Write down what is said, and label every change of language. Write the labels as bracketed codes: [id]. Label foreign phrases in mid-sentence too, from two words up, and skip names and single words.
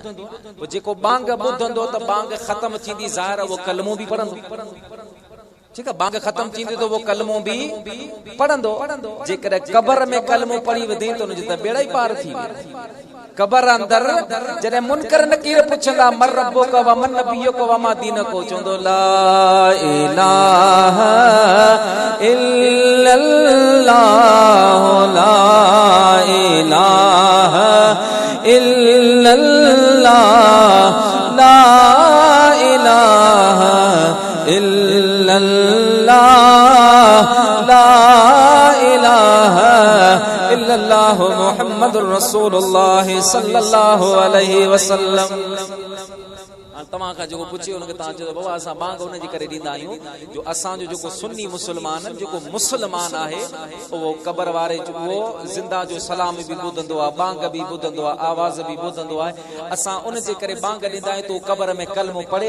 [sd] जेको बांग ॿुधंदो त बांग ख़तम थींदी, ज़ाहिर उहो कलमो बि पढ़ंदो। ठीकु आहे, बांग ख़तम थींदी त वो कलमो बि पढ़ंदो। जेकर क़बर में कलमो पढ़ी वधे त उनजी त बेड़ा ई पार थी वेंदी। क़बर अंदर जॾहिं मुनकर नकीर पुछंदा [ar] من ربك ومن نبيك وما دينك, [sd] चवंदो ला [ar] إله إلا الله، لا إله إلا الله، لا إله إلا الله، لا إله إلا الله محمد رسول الله صلى الله عليه وسلم. [sd] तव्हां खां जेको पुछे हुनखे तव्हां चयो बाबा असां बांग हुन जी करे ॾींदा आहियूं जो असांजो जेको सुन्नी मुस्लमान जेको मुस्लमान आहे उहो क़बर वारे उहो ज़िंदा जो सलाम बि ॿुधंदो आहे, बांग बि ॿुधंदो आहे, आवाज़ बि ॿुधंदो आहे। असां उन जे करे बांग ॾींदा आहियूं त क़बर में कलमो पढ़े।